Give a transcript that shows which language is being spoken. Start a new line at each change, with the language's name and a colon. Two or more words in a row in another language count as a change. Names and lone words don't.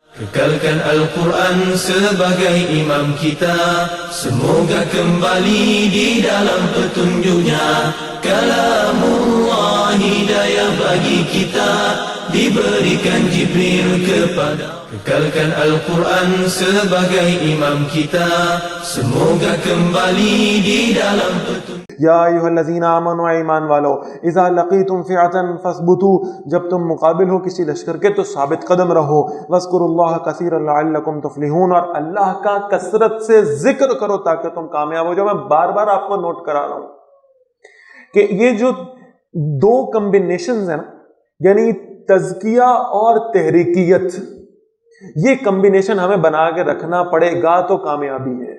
Malay: Kekalkan Al-Quran sebagai imam kita, semoga kembali di dalam petunjuknya. Kalamullah hidayah bagi kita, diberikan Jibril kepada. Kekalkan Al-Quran sebagai imam kita, semoga kembali di dalam petunjuk.
Arabic: یا ایھا الذین آمنوا
Urdu: ایمان والو
Arabic: اذا لقیتم فئۃ فاثبتوا،
Urdu: جب تم مقابل ہو کسی لشکر کے تو ثابت قدم رہو.
Arabic: واذکروا اللہ کثیرا لعلکم تفلحون،
Urdu: اور اللہ کا کثرت سے ذکر کرو تاکہ تم کامیاب ہو جاؤ. میں بار بار آپ کو نوٹ کرا رہا ہوں کہ یہ جو دو کمبینیشنز ہیں نا، یعنی تزکیہ اور تحریکیت، یہ کمبینیشن ہمیں بنا کے رکھنا پڑے گا تو کامیابی ہے.